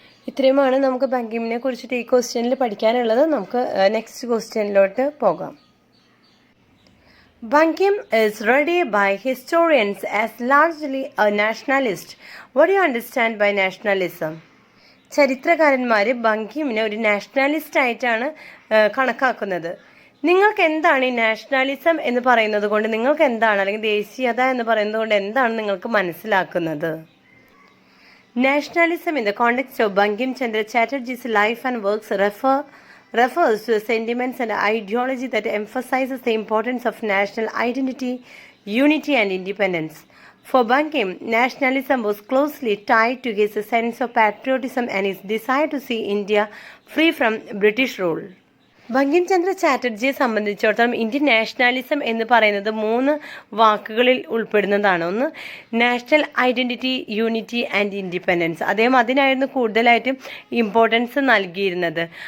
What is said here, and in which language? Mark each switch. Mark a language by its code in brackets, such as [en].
[ml] ഇത്രയുമാണ് നമുക്ക് ബങ്കിമിനെ കുറിച്ചിട്ട് ഈ ക്വസ്റ്റ്യനിൽ പഠിക്കാനുള്ളത്. നമുക്ക് നെക്സ്റ്റ് ക്വസ്റ്റ്യനിലോട്ട് പോകാം. [en] Bankim is read by historians as largely a nationalist. What do you understand by nationalism? [ml] ചരിത്രകാരന്മാർ ബങ്കിമിനെ ഒരു നാഷണലിസ്റ്റ് ആയിട്ടാണ് കണക്കാക്കുന്നത്. നിങ്ങൾക്ക് എന്താണ് ഈ നാഷണലിസം എന്ന് പറയുന്നത് കൊണ്ട് നിങ്ങൾക്ക് എന്താണ്, അല്ലെങ്കിൽ ദേശീയത എന്ന് പറയുന്നത് കൊണ്ട് എന്താണ് നിങ്ങൾക്ക് മനസ്സിലാക്കുന്നത്? Nationalism in the context of Bankim Chandra Chatterjee's life and works refers to sentiments and ideology that emphasizes the importance of national identity, unity and independence. For Bankim, nationalism was closely tied to his sense of patriotism and his desire to see India free from British rule. Bankim Chandra ചാറ്റർജിയെ സംബന്ധിച്ചിടത്തോളം Indian nationalism എന്ന് പറയുന്നത് 3 വാക്കുകളിൽ ഉൾപ്പെടുന്നതാണ്. ഒന്ന് national identity, unity and independence. അദ്ദേഹം അതിനായിരുന്നു കൂടുതലായിട്ടും importance നൽകിയിരുന്നത്.